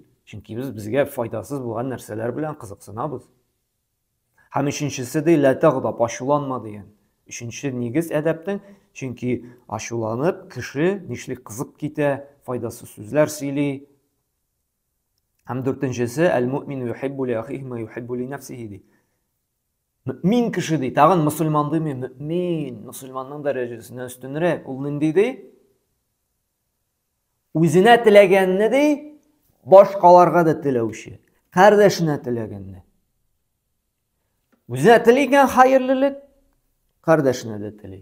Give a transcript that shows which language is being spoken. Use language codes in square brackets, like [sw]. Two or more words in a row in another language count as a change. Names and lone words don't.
[tt] Чөнки без безгә файдасыз булган нәрсәләр белән кызыксынабыз. Һәм өченчесе дә [ar] لا تغضب, [tt] ачуланма дигән. Өченче нигез әдәптең, чөнки ачуланып кеше нишлек кызып китә, файдасыз сүзләр сөйли. Һәм дүртенчесе [ar] المؤمن يحب لأخيه ما يحب لنفسه [tt] ди. Мөмин кеше ди, тагын мөселман дими, мөмин, мөселманның дәрәҗәсенә өстенрәк. Ул нинди ди? Үзенә теләгәнне ди, башкаларга да теләүче, кардәшенә теләгәнне. Үзенә теләгән хайырлылык кардәшенә дә теләй.